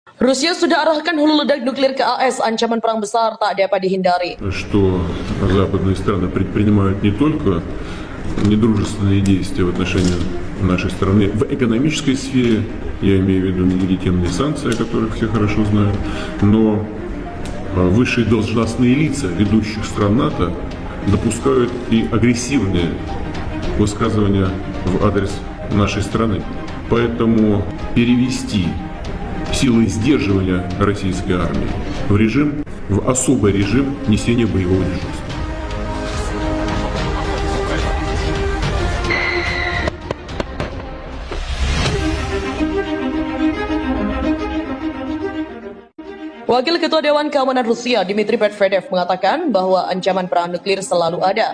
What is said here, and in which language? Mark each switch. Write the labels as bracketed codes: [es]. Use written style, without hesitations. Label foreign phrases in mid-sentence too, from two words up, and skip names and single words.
[id] Rusia sudah arahkan hulu ledak nuklir ke AS, ancaman perang besar tak dapat dihindari. [ru] Что западные страны предпринимают не только недружественные действия в отношении нашей страны в экономической сфере, я имею в виду нелегитимные санкции, о которых все хорошо знают, но высшие должностные лица ведущих стран НАТО допускают и агрессивные высказывания в адрес нашей страны. Поэтому перевести силы сдерживания российской армии в особый режим несения боевого дежурства. [id] Wakil Ketua Dewan Keamanan Rusia, Dmitry Medvedev, mengatakan bahwa ancaman perang nuklir selalu ada.